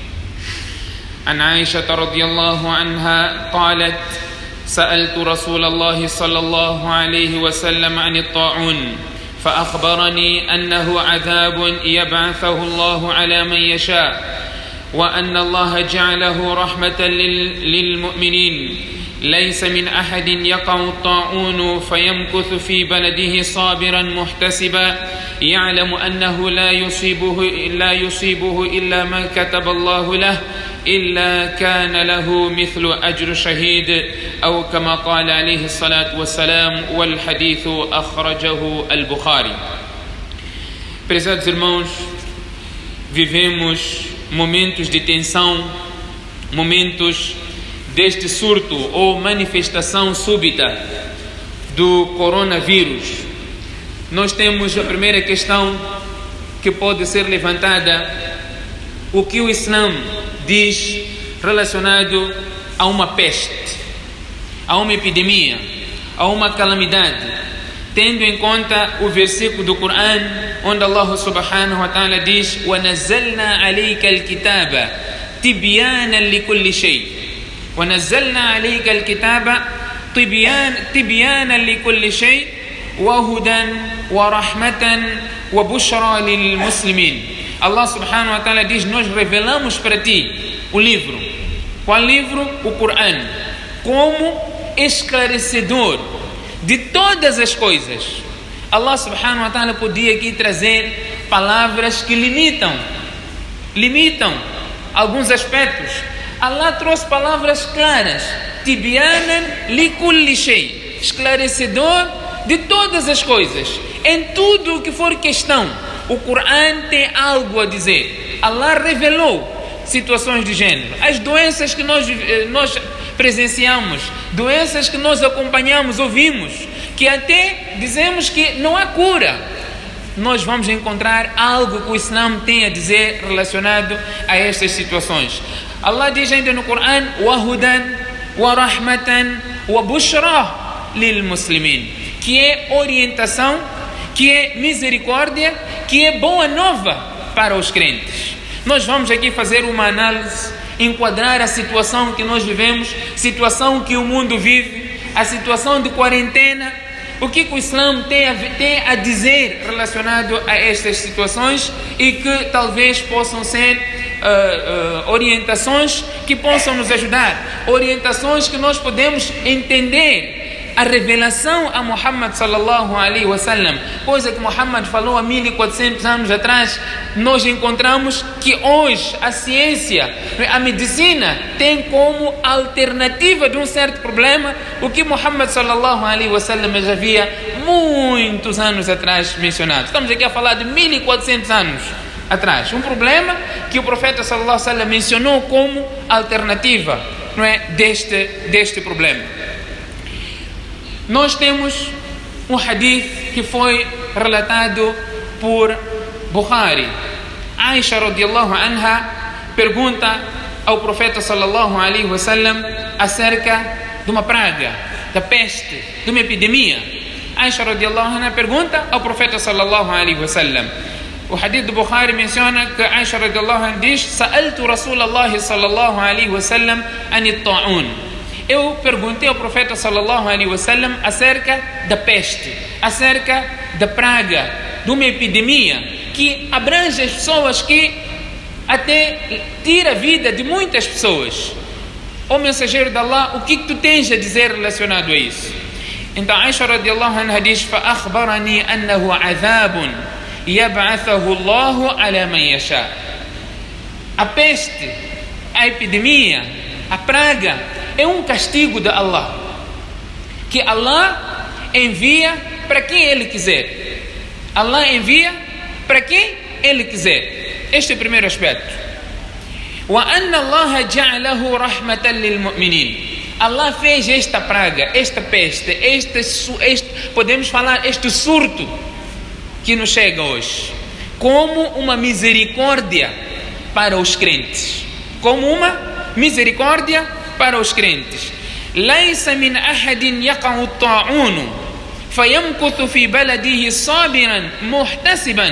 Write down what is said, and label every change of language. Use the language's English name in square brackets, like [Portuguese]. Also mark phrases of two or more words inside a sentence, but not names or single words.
[Arabic] عن عائشة رضي الله عنها قالت سألت رسول الله صلى الله عليه وسلم عن الطاعون فأخبرني أنه عذاب يبعثه الله على من يشاء وأن الله جعله رحمة للمؤمنين ليس من أحد يقع الطاعون فيمكث في بلده صابرا محتسبا يعلم أنه لا يصيبه إلا ما كتب الله له إلا كان له مثل أجر شهيد أو كما قال عليه الصلاة والسلام والحديث أخرجه البخاري. [Portuguese] Prezados irmãos, vivemos momentos de tensão, momentos deste surto ou manifestação súbita do coronavírus. Nós temos a primeira questão que pode ser levantada: o que o Islã diz relacionado a uma peste, a uma epidemia, a uma calamidade, tendo em conta o versículo do Corão onde Allah [Arabic] سبحانه وتعالى [Portuguese] diz [Arabic] وَنَزَّلْنَا عَلَيْكَ الْكِتَابَ تِبْيَانًا لِكُلِّ شَيْءٍ وَنَزَّلْنَا عَلَيْكَ الْكِتَابَ تِبْيَانًا لِكُلِّ شَيْءٍ وَهُدًى وَرَحْمَةً وَبُشْرَى لِلْمُسْلِمِينَ. [Portuguese] Allah [Arabic] سبحانه وتعالى [Portuguese] diz: nós revelamos para ti o livro. Qual livro? O Corão, como esclarecedor de todas as coisas. Allah [Arabic] سبحانه وتعالى [Portuguese] podia aqui trazer palavras que limitam alguns aspectos. Allah trouxe palavras claras: [Arabic] تبيانا لكل شيء, [Portuguese] esclarecedor de todas as coisas. Em tudo o que for questão, o Corão tem algo a dizer. Allah revelou situações de gênero. As doenças que nós presenciamos, doenças que nós acompanhamos, ouvimos, que até dizemos que não há cura, nós vamos encontrar algo que o Islã tem a dizer relacionado a estas situações. Allah diz ainda no Corão: [Arabic] وَهُدًى وَرَحْمَةً وَبُشْرَى لِلْمُسْلِمِينَ, [Portuguese] que é orientação, que é misericórdia, que é boa nova para os crentes. Nós vamos aqui fazer uma análise, enquadrar a situação que nós vivemos, situação que o mundo vive, a situação de quarentena, o que o Islã tem a dizer relacionado a estas situações e que talvez possam ser orientações que possam nos ajudar, orientações que nós podemos entender a revelação a Muhammad [Arabic] صلى الله عليه وسلم, [Portuguese] coisa que Muhammad falou há 1400 anos atrás. Nós encontramos que hoje a ciência, a medicina tem como alternativa de um certo problema o que Muhammad [Arabic] صلى الله عليه وسلم [Portuguese] já havia muitos anos atrás mencionado. Estamos aqui a falar de 1400 anos atrás, um problema que o profeta [Arabic] صلى الله عليه وسلم [Portuguese] mencionou como alternativa, não é, deste problema. Nós temos um hadith que foi relatado por Bukhari. Aisha [Arabic] رضي الله عنها [Portuguese] pergunta ao profeta [Arabic] صلى الله عليه وسلم [Portuguese] acerca de uma praga, da peste, de uma epidemia. Aisha [Arabic] رضي الله عنها [Portuguese] pergunta ao profeta [Arabic] صلى الله عليه وسلم. [Portuguese] O hadith do Bukhari menciona que Aisha [Arabic] رضي الله عنها [Portuguese] diz: [Arabic] سألت رسول الله صلى الله عليه وسلم عن الطاعون. [Portuguese] Eu perguntei ao profeta [Arabic] صلى الله عليه وسلم [Portuguese] acerca da peste, acerca da praga, de uma epidemia que abrange as pessoas, que até tira a vida de muitas pessoas. Ó mensageiro de Allah, o que tu tens a dizer relacionado a isso? [Arabic] Então Aisha رضي الله عنها diz: فَأَخْبَرَنِي أَنَّهُ عَذَابٌ يَبْعَثَهُ اللَّهُ عَلَى مَنْ يَشَاءُ. [Portuguese] A peste, a epidemia, a praga é um castigo de Allah, que Allah envia para quem Ele quiser. Allah envia para quem Ele quiser. Este é o primeiro aspecto. [Arabic] وَأَنَّ اللَّهَ جَعْلَهُ رَحْمَةً لِلْمُؤْمِنِينَ. [Portuguese] Allah fez esta praga, esta peste, podemos falar, este surto que nos chega hoje, como uma misericórdia para os crentes. Como uma misericórdia para os crentes. [Arabic] لَيْسَ مِنْ أَحَدٍ يَقَعُ الطَّاعُونُ فَيَمْكُثُ فِي بَلَدِهِ صَابِرًا مُحْتَسِبًا.